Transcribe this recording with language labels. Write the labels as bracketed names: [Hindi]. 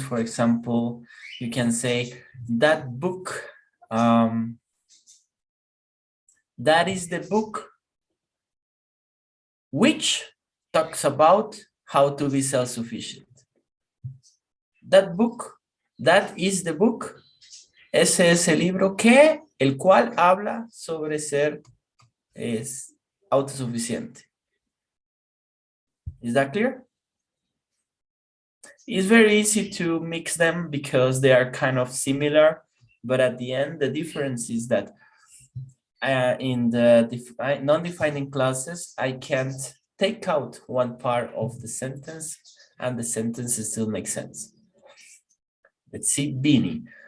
[English] For example, you can say that book, that is the book which talks about how to be self-sufficient. That book That is the book. [Spanish] Ese es el libro el cual habla sobre ser autosuficiente. [English] Is that clear? It's very easy to mix them because they are kind of similar, but at the end, the difference is that in the non-defining clauses, I can't take out one part of the sentence and the sentence still makes sense. Let's see, Bini.